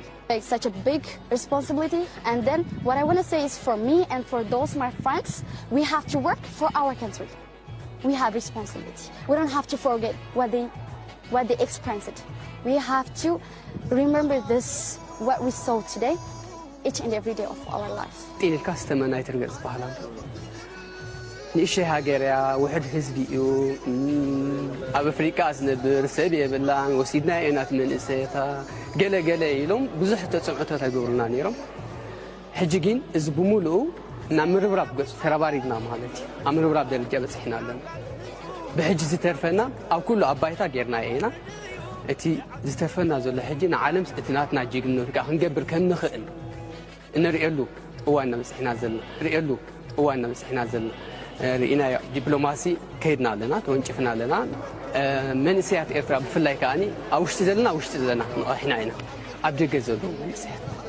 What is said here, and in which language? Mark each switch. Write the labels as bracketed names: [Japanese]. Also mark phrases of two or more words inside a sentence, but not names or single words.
[English] Such a big responsibility. And then what I want to say is for me and for those my friends, we have to work for our country. We have responsibility. We don't have to forget what they experienced. We have to remember this, what we saw today, each and every day of our life. [Tigrinya] ንእሽተይ ሃገርያ ውሕድ ህዝቢ እዩ ኣብ ኣፍሪቃ ዝነብር ሰብ የብላን ወሲድና የናት መንእሰይታ ገለገለ ኢሎም ብዙሕ ተፅዕቶታት ይገብሩና ነይሮም። ሕጂ ግን እዚ ብምሉኡ ናብ ምርብራብ ገፅ ተረባሪብና ማለት እዩ። ኣብ ምርብራብ ደረጃ በፂሕና ኣለና። ብሕጂ ዝተርፈና ኣብ ኩሉ ኣባይታ ጌርና ኢና። እቲ ዝተርፈና ዘሎ ሕጂ ንዓለም እቲ ናትና ጅግንነት ከዓ ክንገብር ከም ንኽእል እንሪኤሉ እዋን በፂሕና ዘለና ሪኤሉ እዋን በፂሕና ዘለና ርኢና ዲፕሎማሲ ከይድና ኣለና ተወንጭፍና ኣለና። መንእሰያት ኤርትራ ብፍላይ ከዓኒ ኣብ ውሽጢ ዘለና ንቕሕና ኢና። ኣብ ደገ ዘለዉ መንእሰያት